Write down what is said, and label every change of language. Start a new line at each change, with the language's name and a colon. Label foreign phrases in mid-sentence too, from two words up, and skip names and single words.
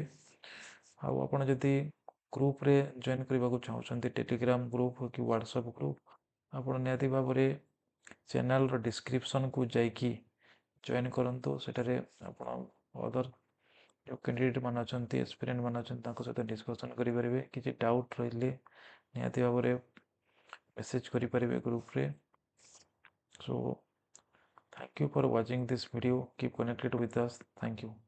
Odia: ଆଉ ଆପଣ ଯଦି ଗ୍ରୁପ୍ରେ ଜଏନ୍ କରିବାକୁ ଚାହୁଁଛନ୍ତି, ଟେଲିଗ୍ରାମ ଗ୍ରୁପ୍ କି ହ୍ୱାଟ୍ସଆପ୍ ଗ୍ରୁପ୍, ଆପଣ ନିହାତି ଭାବରେ
English: channelର descriptionକୁ
Odia: ଯାଇକି ଜଏନ୍ କରନ୍ତୁ। ସେଠାରେ ଆପଣ ଅଦର୍ ଯେଉଁ କ୍ୟାଣ୍ଡିଡେଟ୍ ମାନେ ଅଛନ୍ତି, ଏକ୍ସପିରିଏଣ୍ଟ ମାନେ ଅଛନ୍ତି, ତାଙ୍କ ସହିତ ଡିସ୍କସନ୍ କରିପାରିବେ। କିଛି ଡାଉଟ୍ ରହିଲେ ନିହାତି ଭାବରେ ମେସେଜ୍ କରିପାରିବେ ଗ୍ରୁପ୍ରେ।
English: So thank you for watching this video. Keep connected with us. Thank you.